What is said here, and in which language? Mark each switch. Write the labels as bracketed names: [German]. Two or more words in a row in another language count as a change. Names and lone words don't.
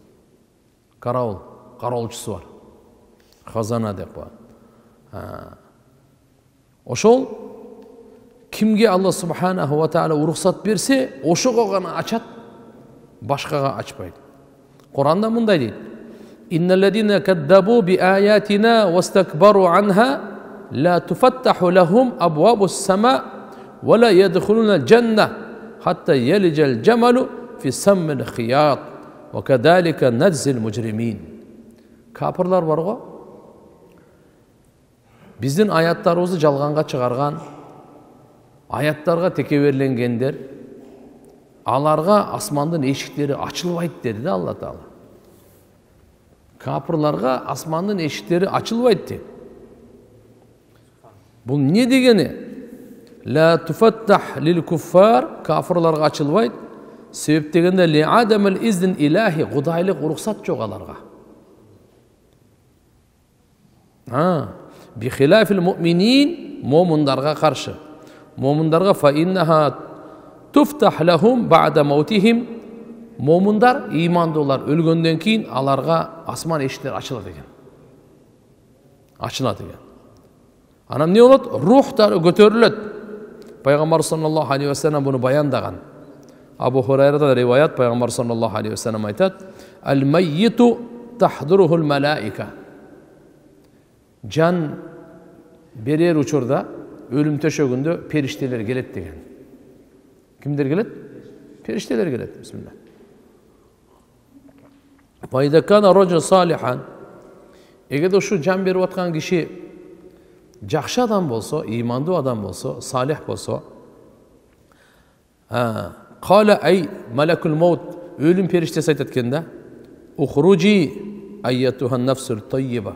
[Kyrgyz] Караолчусу бар. Хазана деп коет. Ошол Кимге Алла [Arabic] سبحانه وتعالى [Kyrgyz] уруксат берсе, ошого гана ачат, башкага ачпайт. Куранда мындай дейт: [Arabic] "إن الذين كذبوا بآياتنا واستكبروا عنها لا تفتح لهم أبواب السماء ولا يدخلون الجنة حتى يلج الجمل في سم الخياط وكذلك نجزي المجرمين." [Kyrgyz] Капырлар бар го, биздин аяттарыбызды жалганга чыгарган, аяттарга текеберленгендер, аларга асмандын эшиктери ачылбайт деди да Алла Таала. Капырларга асмандын эшиктери ачылбайт деп. Бул не дегени? [Arabic] لا تفتح للكفار, [Kyrgyz] кафырларга ачылбайт. Себеп дегенде [Arabic] لعدم الإذن الإلهي, [Kyrgyz] кудайлык уруксат жок аларга. [Arabic] بخلاف المؤمنين, [Kyrgyz] момундарга каршы. [Arabic] Момундарга فإنها تفتح لهم بعد موتهم. [Kyrgyz] Момундар, имандуулар өлгөндөн кийин аларга асман эшиктери ачылат экен. Ачылат экен. Анан не болот? Рухтары көтөрүлөт. Пайгамбар [Arabic] صلى الله عليه وسلم [Kyrgyz] буну баяндаган. Абу Хурайрадан риваят, Пайгамбар [Arabic] صلى الله عليه وسلم [Kyrgyz] айтат: [Arabic] "الميت تحضره الملائكة." [Kyrgyz] Жан берер учурда, өлүм төшөгүндө периштелер келет деген. Кимдер келет? Периштелер келет. Бисмилlah. [Arabic] فإذا كان الرجل صالحا. [Kyrgyz] Эгерде ушу жан берип аткан киши жакшы адам болсо, имандуу адам болсо, салих болсо, [Arabic] قال أي ملك الموت, [Kyrgyz] өлүм периштеси айтат экен да: [Arabic] "اخرجي أيتها النفس الطيبة."